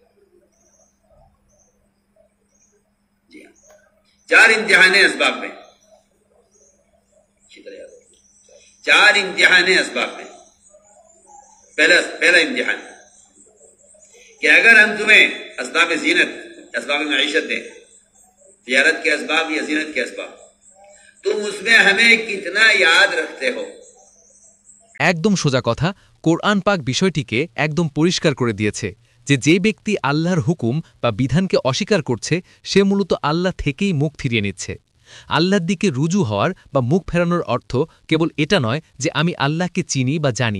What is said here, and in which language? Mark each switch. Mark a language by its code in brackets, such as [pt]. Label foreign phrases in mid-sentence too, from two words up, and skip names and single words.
[ur] جی ہاں، 4 امتحان ہیں اسباب میں، 4 امتحان ہیں اسباب میں۔ پہلا امتحان کہ اگر ہم تمہیں اسباب زینت، اسباب معیشت دیں، تجارت کے اسباب یا زینت کے اسباب، تم اس میں ہمیں کتنا یاد رکھتے ہو۔ [bn] একদম সোজা কথা, কোরআন পাক বিষয়টিকে একদম পরিষ্কার করে দিয়েছে যে যে ব্যক্তি আল্লাহর হুকুম বা বিধানকে অস্বীকার করছে সে মূলত আল্লাহ থেকেই মুখ ফিরিয়ে নিচ্ছে। আল্লাহর দিকে রুজু হওয়ার বা মুখ ফেরানোর অর্থ কেবল এটা নয় যে আমি আল্লাহকে চিনি বা জানি।